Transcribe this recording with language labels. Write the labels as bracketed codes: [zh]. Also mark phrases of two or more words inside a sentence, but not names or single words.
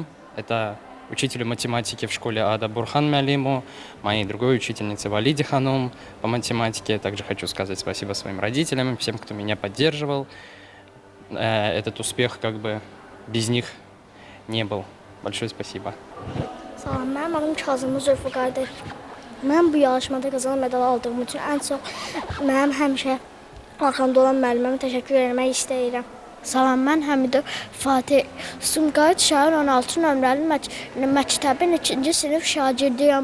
[ru] Это учителю математики в школе АДА Бурхан Мялиму, моей другой учительнице Валиде Ханум по математике. Также хочу сказать спасибо своим родителям, всем, кто меня поддерживал. Этот успех без них не был. Большое спасибо. [az] Salam, mənim adım Kazım Zülfüqardır. Mən bu yarışmada qazanan medal aldığım üçün ən çox mənim həmişə arxamda olan müəlliməmə təşəkkür etmək istəyirəm. Salam, mən Həmidə Fatih Sumqayıt şəhər 16 nömrəli məktəbin 2-ci sinif şagirdiyəm.